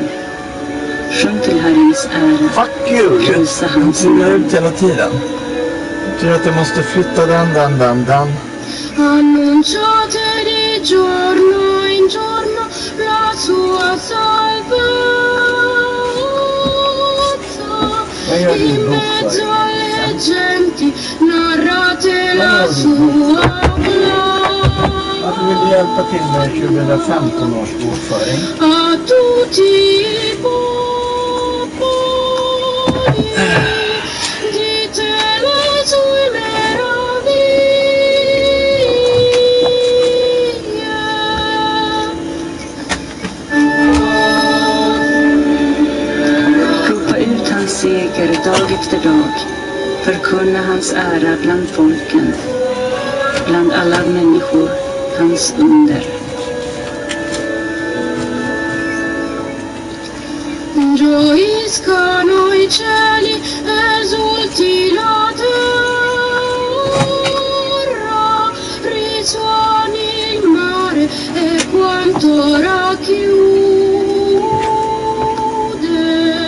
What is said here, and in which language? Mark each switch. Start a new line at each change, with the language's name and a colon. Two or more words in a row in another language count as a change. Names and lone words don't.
Swedish: Sjung till Herrens ära.
English: Fuck you!
Swedish: Prisa hans namn. Jag ut hela tiden. Jag tror att jag måste flytta den.
Italian: Annunciate di giorno in giorno la sua salvezza. In mezzo alle genti narrate la sua
Swedish: Varför vill du hjälpa till med 2015 års bokföring?
Italian: A tutti I popoli dite le sue meraviglie.
Swedish: Ropa ut hans seger dag efter dag. Förkunna hans ära bland folken. Bland alla människor. Hans under.
Italian: Gioiscano I cieli, esulti la terra, risuoni il mare e quanto racchiude.